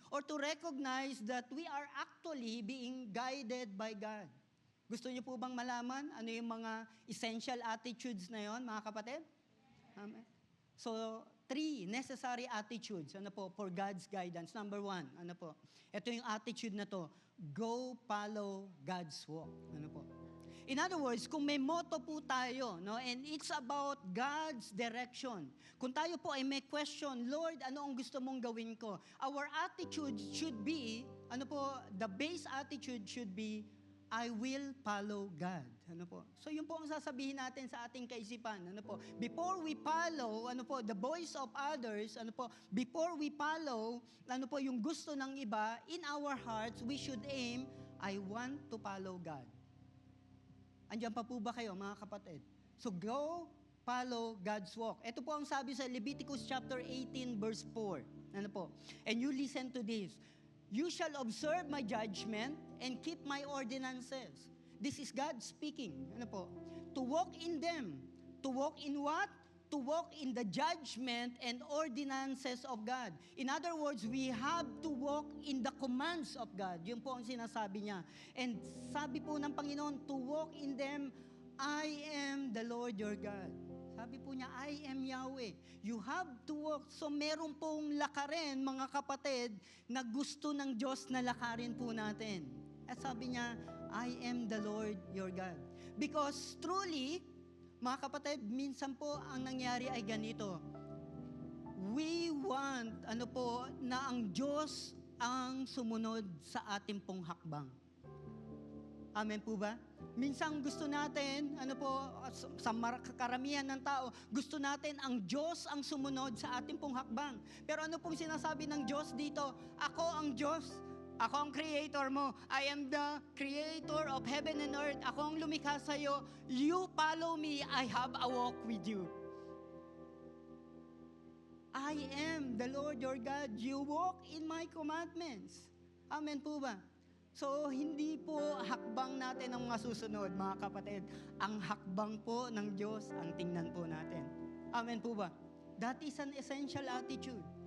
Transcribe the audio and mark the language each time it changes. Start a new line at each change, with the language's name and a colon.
English: Or to recognize that we are actually being guided by God.
Filipino: Gusto niyo po bang malaman ano yung mga
English: essential attitudes
Filipino: na yon, mga kapatid?
English: Amen. So, 3 necessary attitudes, for God's guidance. Number 1,
Filipino: ito yung attitude na to,
English: go follow God's walk. In other words,
Filipino: kung may motto po tayo,
English: and it's about God's direction.
Filipino: Kung tayo po ay may question, Lord, ano ang gusto mong gawin ko?
English: Our attitude should be, the base attitude should be, I will follow God.
Filipino: So yun po ang sasabihin natin sa ating kaisipan.
English: Before we follow, the voice of others, before we follow,
Filipino: yung gusto ng iba,
English: in our hearts, we should aim, I want to follow God.
Filipino: Andiyan pa po ba kayo, mga kapatid?
English: So go follow God's walk.
Filipino: Ito po ang sabi sa
English: Leviticus chapter 18 verse 4. And you listen to this. You shall observe my judgment and keep my ordinances. This is God speaking. To walk in them. To walk in what? To walk in the judgment and ordinances of God. In other words, we have to walk in the commands of God.
Filipino: Yun po ang sinasabi niya.
English: And
Filipino: sabi po ng Panginoon,
English: to walk in them, I am the Lord your God.
Filipino: Sabi po niya,
English: I am Yahweh. You have to walk.
Filipino: So meron pong lakarin, mga kapatid, na gusto ng Diyos na lakarin po natin. At sabi niya,
English: I am the Lord your God. Because truly,
Filipino: mga kapatid, minsan po ang nangyari ay ganito.
English: We want,
Filipino: na ang Diyos ang sumunod sa ating pong hakbang. Amen po ba? Minsan gusto natin, sa karamihan ng tao, gusto natin ang Diyos ang sumunod sa ating pong hakbang. Pero ano pong sinasabi ng Diyos dito? Ako ang Diyos. Ako ang creator mo.
English: I am the creator of heaven and earth.
Filipino: Ako ang lumikha sa'yo.
English: You follow me. I have a walk with you. I am the Lord your God. You walk in my commandments.
Filipino: Amen po ba? So, hindi po hakbang natin ang masusunod, mga kapatid. Ang hakbang po ng Diyos ang tingnan po natin. Amen po ba?
English: That is an essential attitude.